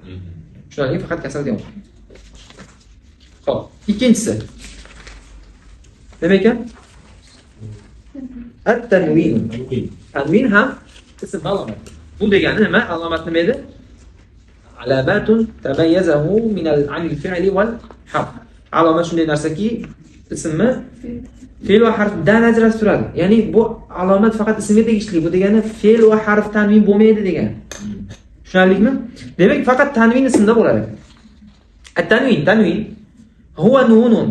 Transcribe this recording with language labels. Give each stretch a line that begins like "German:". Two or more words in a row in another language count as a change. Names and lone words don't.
Uzbek: Shundan faqat kasra deyman. Xo'p, ikkinchisi. Nima ekan? At-tanwin. Tanwin ham ism alomat. Bu degani nima? Alomat nima edi?
Arabic: علامة تميزه من ال عن الفعل والحرف.
Uzbek: Alomat shunday narsaki, ismni fe'l va harfdan ajratib turadi. Ya'ni bu alomat faqat ismga tegishli. Bu degani fe'l va harf tanvin bo'lmaydi degani. Tushunarlikmi? Demak, faqat tanvin ismda bo'ladi.
Arabic: التنوين هو نون.